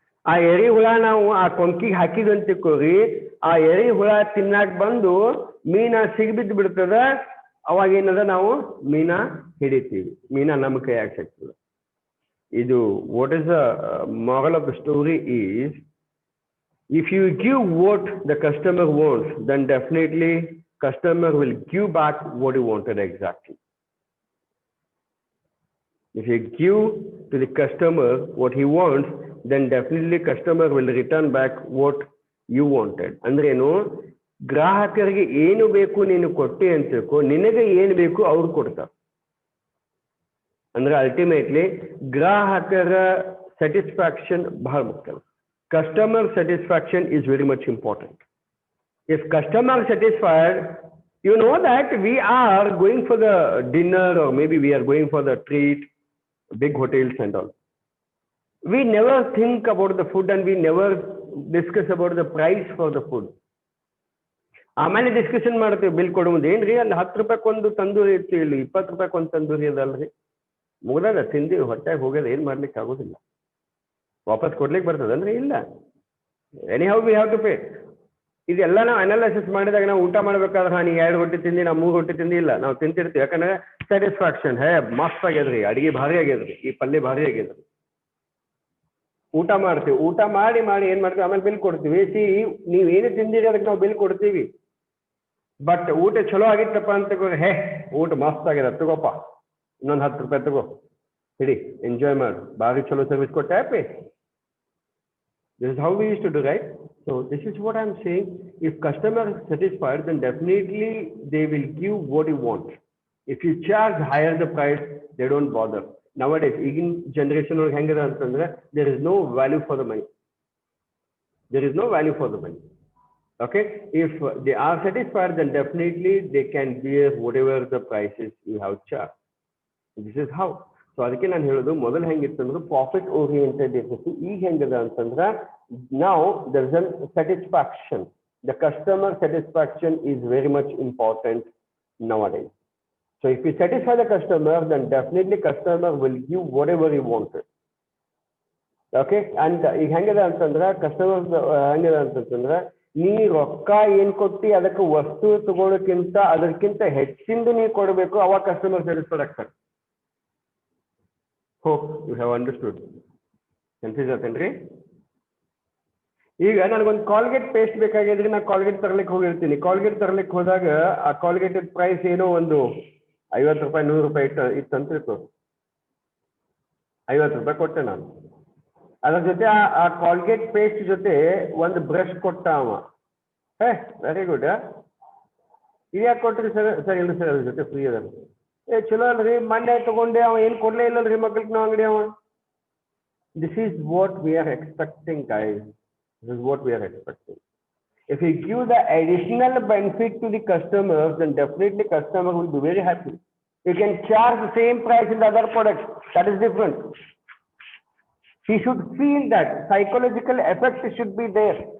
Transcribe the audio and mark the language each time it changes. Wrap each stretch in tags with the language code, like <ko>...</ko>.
<kn>ಆ ಎರಿಹುಳ ನಾವು ಆ ಕೊಂಕಿಗೆ ಹಾಕಿದ್ವಿ ಅಂತ ತಿಳ್ಕೊರಿ, ಆ ಎರಿಹುಳ ತಿನ್ನಾಕ ಬಂದು ಮೀನ ಸಿಗ್ಬಿದ್ದು ಬಿಡ್ತದ. ಅವಾಗ ಏನದ, ನಾವು ಮೀನ ಹಿಡಿತೀವಿ. ಮೀನ ನಮ್ಮ ಕೈಯಾಗ ಸಿಗ್ತದೆ.</kn> <en>ಇದು what is the moral of the story is, if you give what the customer wants, then definitely customer will give back what you wanted exactly. If you give to the customer what he wants, then definitely customer will return back what you wanted.</en> <kn>ಅಂದ್ರೆ ಏನು? ಗ್ರಾಹಕರಿಗೆ ಏನು ಬೇಕು ನೀನು ಕೊಟ್ಟಿ ಅಂತ ತಿಳ್ಕೊ, ನಿನಗೆ ಏನು ಬೇಕು ಅವ್ರು ಕೊಡ್ತಾರೆ. ಅಂದ್ರೆ ಅಲ್ಟಿಮೇಟ್ಲಿ ಗ್ರಾಹಕರ ಸ್ಯಾಟಿಸ್ಫ್ಯಾಕ್ಷನ್ ಬಹಳ ಮುಖ್ಯ.</kn> <en>Customer satisfaction is very much important. If customer satisfied, you know that we are going for the dinner or maybe we are going for the treat, big hotels and all. We never think about the food and we never discuss about the price for the food.</en> <kn>ಆಮೇಲೆ discussion ಮಾಡ್ತೀವಿ bill ಕೊಡೋ ಮುಂದೆ. ಏನ್ರಿ ಅಲ್ಲಿ 10 ರೂಪಾಯಿ ಒಂದು ತಂದೂರಿ ಇತ್ತು, ಇಲ್ಲಿ 20 ರೂಪಾಯಿ ಒಂದು ತಂದೂರಿ ಅದಲ್ರಿ. ಮುಗ್ದಾಗ ತಿಂದೀವಿ, ಹೊಟ್ಟೆಗೆ ಹೋಗೋದು, ಏನು ಮಾಡ್ಲಿಕ್ಕೆ ಆಗೋದಿಲ್ಲ. ವಾಪಸ್ ಕೊಡ್ಲಿಕ್ಕೆ ಬರ್ತದನ್ರಿ? ಇಲ್ಲ.</kn> <en>Anyhow we have to pay.</en> <kn>ಇದೆಲ್ಲ ನಾವು ಅನಾಲಿಸಿಸ್ ಮಾಡಿದಾಗ ನಾವು ಊಟ ಮಾಡ್ಬೇಕಾದ್ರೆ ನೀ 2 ರೊಟ್ಟಿ ತಿಂದಿ, ನಾವು 3 ರೊಟ್ಟಿ ತಿಂದಿ, ಇಲ್ಲ ನಾವು ತಿಂತಿರ್ತೀವಿ. ಯಾಕಂದ್ರೆ ಸ್ಯಾಟಿಸ್ಫ್ಯಾಕ್ಷನ್, ಹೇ ಮಸ್ತ್ ಆಗ್ಯದ್ರಿ, ಅಡಿಗೆ ಭಾರಿ ಆಗ್ಯದ್ರಿ, ಈ ಪಲ್ಯ ಭಾರಿ ಆಗ್ಯದ್ರಿ. ಊಟ ಮಾಡ್ತೀವಿ. ಊಟ ಮಾಡಿ ಏನು ಮಾಡ್ತೀವಿ? ಆಮೇಲೆ ಬಿಲ್ ಕೊಡ್ತೀವಿ. ನೀವು ಏನು ತಿಂದಿರಿ ಅದಕ್ಕೆ ನಾವು ಬಿಲ್ ಕೊಡ್ತೀವಿ. ಬಟ್ ಊಟ ಚಲೋ ಆಗಿತ್ತಪ್ಪ ಅಂತ ಹೇ ಊಟ ಮಸ್ತ್ ಆಗ್ಯದ, ತಗೋಪ್ಪ ಇನ್ನೊಂದು 10 ರೂಪಾಯಿ ತಗೋ, ಹಿಡಿ, ಎಂಜಾಯ್ ಮಾಡು, ಭಾರಿ ಚಲೋ ಸರ್ವಿಸ್ ಕೊಟ್ಟೆ, happy.</kn> <en>This is how we used to do, right? So this is what I'm saying. If customer is satisfied, then definitely they will give what you want. If you charge higher the price, they don't bother. Nowadays, in generation or</en> <kn>hangera antandre,</kn> <en>there is no value for the money. There is no value for the money. Okay? If they are satisfied, then definitely they can bear whatever the prices you have charged. This is how.</en> <kn>So ಅದಕ್ಕೆ ನಾನು ಹೇಳೋದು, ಮೊದಲು ಹೆಂಗಿತ್ತಂದ್ರೆ profit oriented ಇರ್ತಿತ್ತು. ಈಗ ಹೆಂಗದ ಅಂತಂದ್ರೆ ನಾವು</kn> <en>There is an satisfaction. The customer satisfaction is very much important nowadays. So if you satisfy the customer, then definitely customer will give whatever you wanted. Okay?</en> <kn>And ಈಗ ಹೆಂಗದ ಅಂತಂದ್ರೆ ಕಸ್ಟಮರ್ ಹೆಂಗದ ಅಂತಂದ್ರೆ, ನೀ ರೊಕ್ಕ ಏನು ಕೊಟ್ಟು ಅದಕ್ಕೆ ವಸ್ತು ತಗೊಳ್ಳೋಕ್ಕಿಂತ ಅದಕ್ಕಿಂತ ಹೆಚ್ಚಿಂದ ನೀವು ಕೊಡಬೇಕು, ಅವಾಗ ಕಸ್ಟಮರ್ ಸ್ಯಾಟಿಸ್ಫೈಡ್ ಆಗ್ತಾರೆ.</kn> <en>Hope you have understood.</en> <kn>Confuse ಆತೇನ್ರಿ? ಈಗ ನನಗೊಂದು ಕಾಲ್ಗೇಟ್ ಪೇಸ್ಟ್ ಬೇಕಾಗಿದ್ರೆ ನಾನು ಕಾಲ್ಗೇಟ್ ತರ್ಲಿಕ್ಕೆ ಹೋಗಿರ್ತೀನಿ. ಕಾಲ್ಗೇಟ್ ತರ್ಲಿಕ್ಕೆ ಹೋದಾಗ ಆ ಕಾಲ್ಗೇಟ್ ಪ್ರೈಸ್ ಏನೋ ಒಂದು 50 ರೂಪಾಯಿ 100 ರೂಪಾಯಿ ಇತ್ತು ಅಂತ ತಿಳ್ಕೊ. 50 ರೂಪಾಯಿ ಕೊಟ್ಟೆ ನಾನು. ಅದ್ರ ಜೊತೆ ಆ ಕಾಲ್ಗೇಟ್ ಪೇಸ್ಟ್ ಜೊತೆ ಒಂದು ಬ್ರಷ್ ಕೊಟ್ಟ ಅವ.</kn> <en>Very good.</en> <kn>ಇದು ಯಾಕೆ ಕೊಟ್ರಿ ಸರ್? ಸರ್ ಇಲ್ಲ ಸರ್, ಅದ್ರ ಜೊತೆ ಫ್ರೀ ಅದ. ಚಲೋ ಅಲ್ರಿ, ಮೊನ್ನೆ ತಗೊಂಡೆ, ಅವ ಏನು ಕೊಡ್ಲೇ ಇಲ್ಲಲ್ರಿ ಮಕ್ಕಳಿಗೆ ನಾವು ಅಂಗಡಿ ಅವ.</kn> <en>This is what we are expecting guys. This is what we are expecting. If you give the additional benefit to the customers, then definitely customer will be very happy. You can charge the same price in the other products. That is different. He should feel that psychological effect should be there.</en>